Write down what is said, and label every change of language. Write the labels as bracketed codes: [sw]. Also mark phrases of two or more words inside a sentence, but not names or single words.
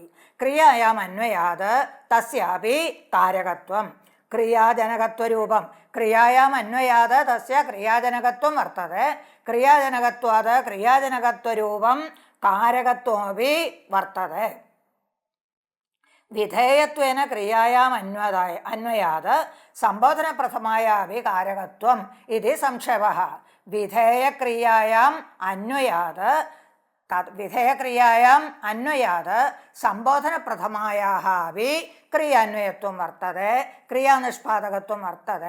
[sa] क्रियायाम् अन्वयात् तस्यापि कारकत्वं क्रियाजनकत्वरूपं क्रियायाम् अन्वयात् तस्य क्रियाजनकत्वं वर्तते. क्रियाजनकत्वात् क्रियाजनकत्वरूपं कारकत्वमपि वर्तते. വിധേയത്വേന ക്രിയായാം അന്വയാത് സംബോധനപ്രഥമായാപി കാരകത്വം ഇതി സംക്ഷേപഃ. വിധേയക്രിയായാം അന്വയാത് സംബോധനപ്രഥമായാः अपि ക്രിയാന്വയത്വം വർത്തते, ക്രിയാനിഷ്പാദകത്വം വർത്തते.